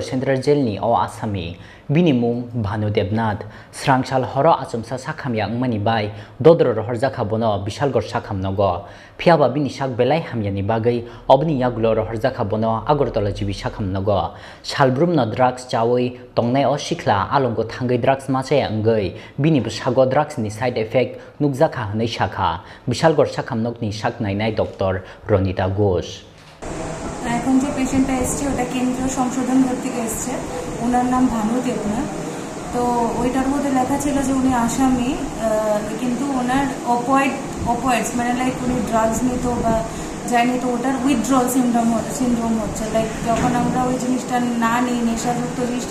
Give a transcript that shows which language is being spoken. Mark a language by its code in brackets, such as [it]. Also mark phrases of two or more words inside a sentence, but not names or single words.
[trp] Central Jail ni o Assami bini mung banu Debnath srangsal horo achumsa Sakhamya wngmani bai dodro rohorjakha bono Bishalgarh Sakhamnogo phiaba bini sak belai hamyani bagai obni yagulo rohorjakha bono Agortala jibi Sakhamnogo salbrumno drugs chawi tongnai o sikla Alongo thangai drugs Machaya wngwi bini sago drugs ni side effect nukjakha hnai shakha Bishalgarh Sakhamnokni sak nainai Dr. Ronita Ghosh [bn] এখন যে পেশেন্টটা এসছে ওটা কেন্দ্রীয় সংশোধন ঘর থেকে এসছে ওনার নাম ভানু দেবনাথ তো ওইটার মধ্যে লেখা ছিল যে উনি আসামি কিন্তু ওনার অপয়েডস মানে লাইক উনি ড্রাগস নিত বা যায়নি তো ওটার [en] withdrawal syndrome [bn] হচ্ছে লাইক যখন আমরা ওই জিনিসটা না নিই নেশাযুক্ত জিনিসটা